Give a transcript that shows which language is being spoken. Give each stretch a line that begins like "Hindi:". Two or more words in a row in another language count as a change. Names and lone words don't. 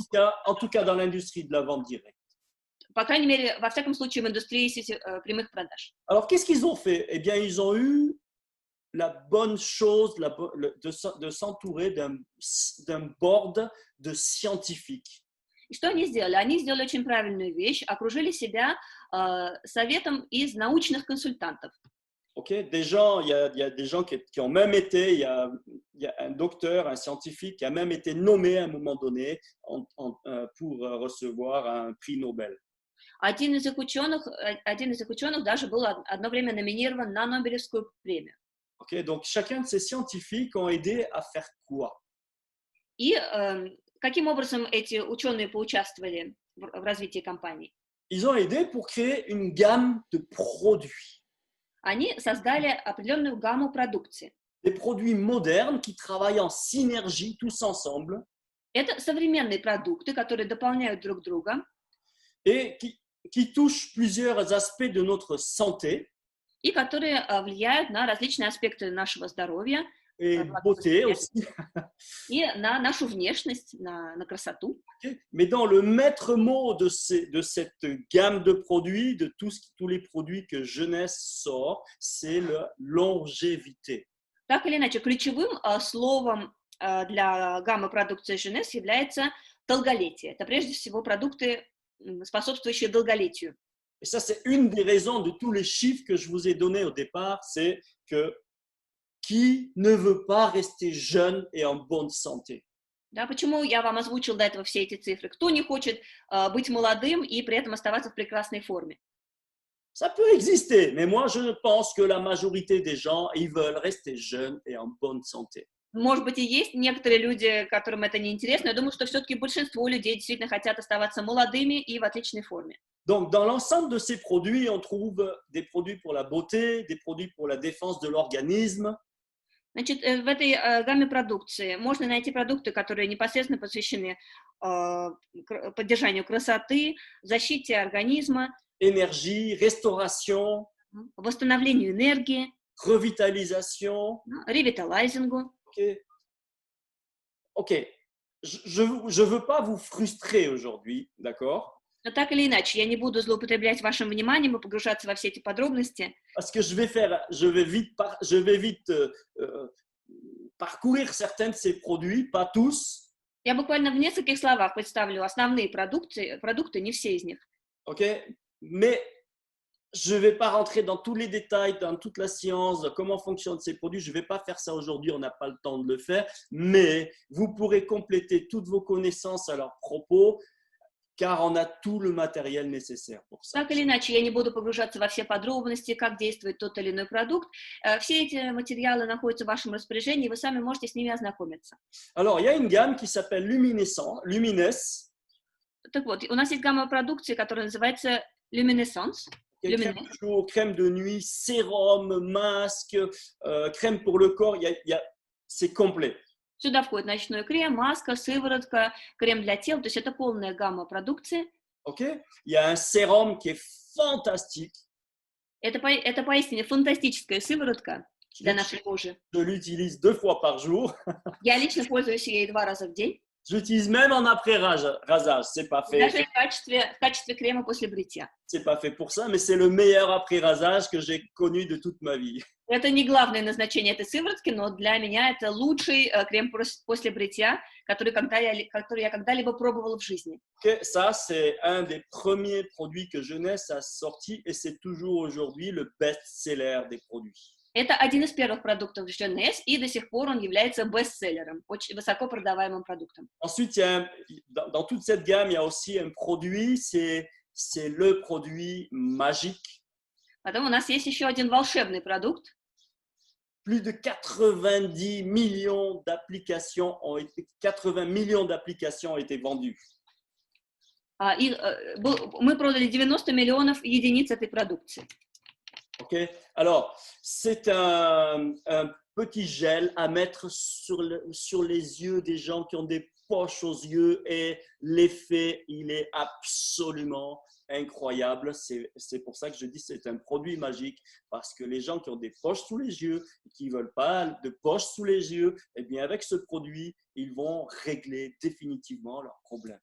French: En tout cas, dans l'industrie de la vente directe.
Russian: По крайней мере, во всяком случае, в индустрии прямых продаж.
French: Alors, qu'est-ce qu'ils ont fait? Eh bien, ils ont eu la bonne chose de s'entourer d'un board de scientifiques.
Russian: И что они сделали? Они сделали очень правильную вещь, окружили себя советом из научных консультантов.
French: Okay, il y a des gens qui ont même été, il y a un docteur, un scientifique qui a même été nommé à un moment donné pour recevoir un prix Nobel.
Russian: Один из их ученых даже был одно время номинирован на Нобелевскую премию.
French: Okay, donc chacun de ces scientifiques ont aidé à faire quoi?
Russian: И каким образом эти ученые поучаствовали в развитии компании?
French: Ils ont aidé pour créer une gamme de produits.
Russian: Они создали определенную гамму продукции.
French: Des produits modernes qui travaillent en synergie tous ensemble.
Russian: Это современные продукты, которые дополняют друг друга.
French: Et qui touchent plusieurs aspects de notre santé.
Russian: И которые влияют на различные аспекты нашего здоровья.
French: Et beauté aussi.
Russian: И на нашу внешность, на красоту.
French: Mais dans le maître mot de cette gamme de produits, de tous les produits que Jeunesse sort, c'est la longévité.
Russian: Так или иначе, ключевым словом для гаммы продукции Jeunesse является долголетие. Это прежде всего продукты, способствующие долголетию.
French: Et ça, c'est une des raisons de tous les chiffres que je vous ai donnés au départ, c'est que qui ne veut pas rester jeune et en bonne santé?
Russian: Да, почему я вам озвучил до этого все эти цифры? Кто не хочет быть молодым и при этом оставаться в прекрасной форме?
French: Ça peut exister, mais moi je pense que la majorité des gens, ils veulent rester jeunes et en bonne santé.
Russian: Может быть, и есть некоторые люди, которым это не интересно. Я думаю, что все-таки большинство людей действительно хотят оставаться молодыми и в отличной форме.
French: Donc, dans l'ensemble de ces produits, on trouve des produits pour la beauté, des produits pour la défense de l'organisme,
Russian: Значит, в этой гамме продукции можно найти продукты, которые непосредственно посвящены поддержанию красоты, защите организма,
French: énergie, restauration,
Russian: восстановлению энергии,
French: revitalisation.
Russian: ревиталайзингу.
French: Ok, ok. Je veux pas vous frustrer aujourd'hui, d'accord?
Russian: Но так или иначе, я не буду злоупотреблять вашим вниманием и погружаться во все эти подробности.
French: Parce que je vais vite parcourir certains de ces produits, pas tous.
Russian: Я буквально в нескольких словах представлю основные продукты, не все из них.
French: Ok, mais je ne vais pas rentrer dans tous les détails, dans toute la science, de comment fonctionnent ces produits. Je ne vais pas faire ça aujourd'hui, on n'a pas le temps de le faire. Mais vous pourrez compléter toutes vos connaissances à leur propos, car on a tout le matériel nécessaire pour ça.
Russian: Так или иначе, я не буду погружаться во все подробности, как действует тот или иной продукт. Все эти материалы находятся в вашем распоряжении, и вы сами можете с ними ознакомиться.
French: Alors, il y a une gamme qui s'appelle Lumines.
Russian: Так вот, у нас есть гамма продукции, которая называется Luminescence.
French: Crème de nuit, sérum, masque, crème pour le corps, c'est complet.
Russian: Сюда входит ночной крем, маска, сыворотка, крем для тела, то есть это полная гамма продукции.
French: Okay? Il y a un sérum qui est fantastique.
Russian: Это поистине фантастическая сыворотка для нашей кожи.
French: Je l'utilise 2 fois par jour.
Russian: Я лично пользуюсь ей 2 раза в день.
French: J'utilise même en après-rasage, c'est pas fait.
Russian: Даже в качестве крема после бритья.
French: C'est pas fait pour ça, mais c'est le meilleur après-rasage que j'ai connu de toute ma vie.
Russian: Это не главное назначение этой сыворотки, но для меня это лучший крем после бритья, который я когда-либо пробовала в жизни.
French: Okay, ça, c'est un des premiers produits que Jeunesse a sorti et c'est toujours aujourd'hui le best-seller des produits.
Russian: Это один из первых продуктов Jeunesse, и до сих пор он является бестселлером, очень высоко продаваемым продуктом.
French: Ensuite, dans toute cette gamme, il y a aussi un produit, c'est le produit magique.
Russian: Потом у нас есть еще один волшебный продукт.
French: Plus de 80 millions d'applications ont été vendues.
Russian: Мы продали 90 миллионов единиц этой продукции.
French: Okay. Alors, c'est un petit gel à mettre sur les yeux des gens qui ont des poches aux yeux et l'effet, il est absolument incroyable. C'est pour ça que je dis c'est un produit magique parce que les gens qui ont des poches sous les yeux, qui ne veulent pas de poches sous les yeux, eh bien avec ce produit, ils vont régler définitivement leurs problèmes.